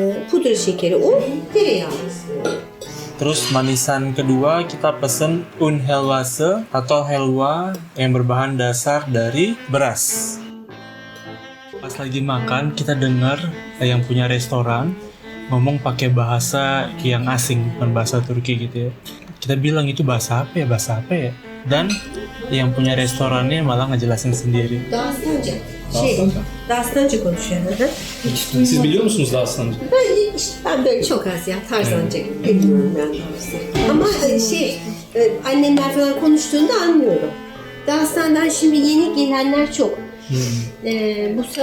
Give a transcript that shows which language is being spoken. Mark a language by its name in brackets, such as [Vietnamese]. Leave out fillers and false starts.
[Turkish] Pudra şekeri, un, tereyağı. [Indonesian] Terus manisan kedua kita pesen un helwase atau helwa yang berbahan dasar dari beras. Pas lagi makan kita dengar yang punya restoran ngomong pakai bahasa yang asing, bukan bahasa Turki gitu ya. Kita bilang itu bahasa apa ya? Dan yang punya restorannya malah ngejelasin sendiri. [Turkish] Dağıstanca. Dağıstanca. Dağıstanca konuşuyor. Siz biliyor musunuz Dağıstanca? Ben böyle çok az ya Tarzanca bilmiyorum ben doğrusu. Ama annemler falan konuştuğunda anlıyorum. Dağıstan'dan şimdi yeni gelenler çok. Bu